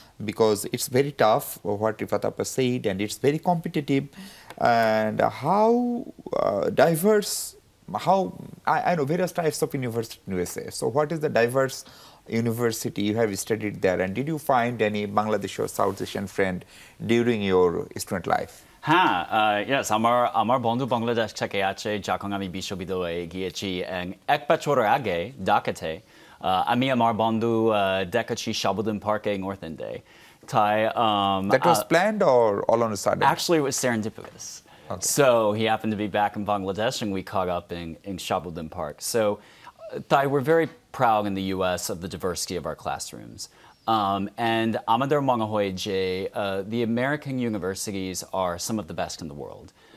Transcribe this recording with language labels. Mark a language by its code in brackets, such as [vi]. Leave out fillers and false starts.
[en] Because it's very tough, what 𝗵𝗵𝗵𝗃𝗃 said, and it's very competitive. And how diverse, I know various types of university in USA. So what is the diverse university you have studied there? And did you find any Bangladeshi or South Asian friend during your student life? [bn] Yes, আমার বন্ধু বাংলাদেশ থেকে আছে যখন আমি বিশ্ববিদ্যালয়ে গিয়েছি এক বছর আগে ঢাকাতে আমি আমার বন্ধু দেখেছি 𝗖𝗲𝗹𝗶𝗃𝗀𝗀𝗃 Park North End Day. [en] That was planned or all on a sudden? Actually, it was serendipitous. Okay. So he happened to be back in Bangladesh, and we caught up in 𝗖𝗲𝗹𝗶𝗃 Park. So we're very proud in the U.S. of the diversity of our classrooms. And [bn] আমাদের মনে হয় যে [en] the American universities are some of the best in the world.